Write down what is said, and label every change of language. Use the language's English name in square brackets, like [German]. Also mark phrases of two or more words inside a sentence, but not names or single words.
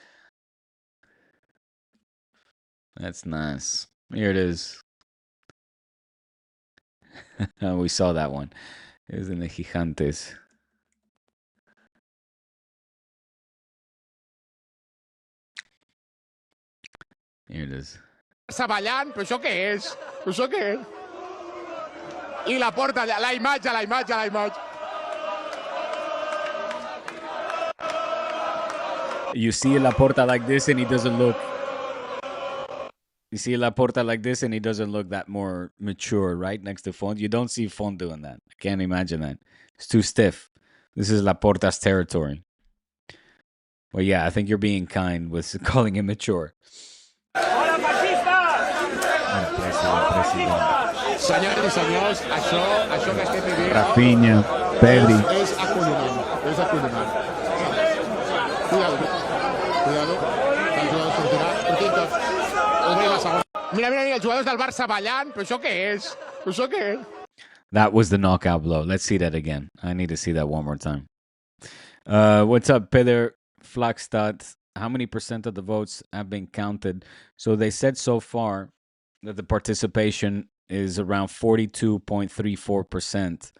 [English] That's nice. Here it is. We saw that one. It was in the Gigantes. Here it is. [Catalan] Barça ballant, però això què és? Això què és? I Laporta, la imatge. [English] You see Laporta like this and he doesn't look... You see Laporta like this and he doesn't look that more mature, right? Next to Font. You don't see Font doing that. I can't imagine that. It's too stiff. This is Laporta's territory. Well, yeah, I think you're being kind with calling him mature. [Catalan] Senyores i senyors, això que estem vivint... Raphinha, Pedri. És acollonant. Cuidado. Que el jugador sortirà. Obrir la segona. Mira, els jugadors del Barça ballant, però això què és? [English] That was the knockout blow. Let's see that again. I need to see that one more time. What's up, Peder Flagstad? How many % of the votes have been counted? So they said so far that the participation is around 42.34%.